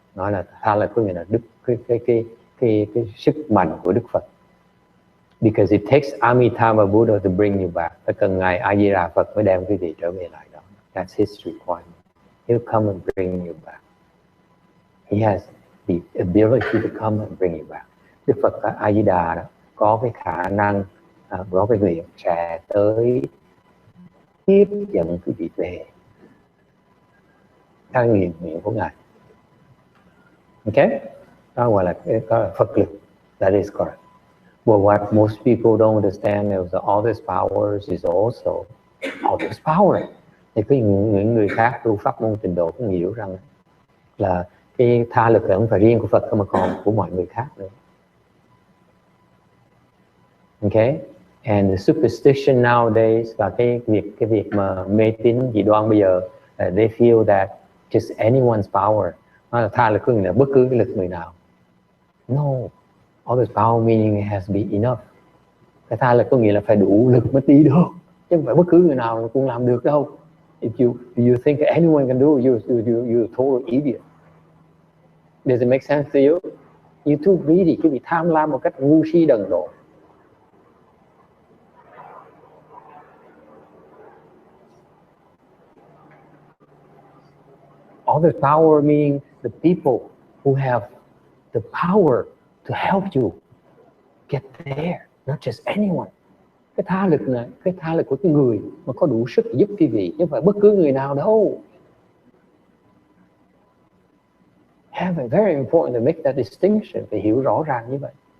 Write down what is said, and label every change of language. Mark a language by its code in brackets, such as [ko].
[vi] Nói là tha lực có nghĩa là cái sức mạnh của Đức Phật. [en] Because it takes Amitabha Buddha to bring you back. [vi] Phải cần ngài A Di Đà Phật mới đem quý vị trở về lại đó. [en] That's his requirement. He'll come and bring you back. He has the ability to come and bring you back. [vi] Đức Phật A Di Đà đó có cái khả năng, có cái nguyện sẽ tới tiếp dẫn quý vị về. Theo nguyện của ngài. Okay? Đó gọi là Phật lực. [en] That is correct. But what most people don't understand is that all these powers is also others power. [vi] Thì những người khác tu pháp môn tịnh độ cũng hiểu rằng là cái tha lực không phải riêng của Phật mà còn của mọi người khác nữa. [en] Okay? And the superstition nowadays [vi] là cái việc mà mê tín dị đoan bây giờ, [en] they feel that just anyone's power. [vi] Nó là tha lực có nghĩa là bất cứ cái lực người nào. [en] No. Others power meaning it has to be enough. [vi] Cái tha lực có nghĩa là phải đủ lực mới đi được, chứ không phải bất cứ người nào cũng làm được đâu. [en] If you think anyone can do it, you're a total idiot. Does it make sense to you? You're too greedy, [vi] cứ bị tham lam một cách ngu si đần độn. [en] Others power meaning the people who have the power to help you get there, not just anyone. [vi] Cái tha lực này, cái tha lực của cái người mà có đủ sức giúp quý vị, chứ không phải bất cứ người nào đâu. [en] Have a very important to make that distinction, [vi] phải hiểu rõ ràng như vậy.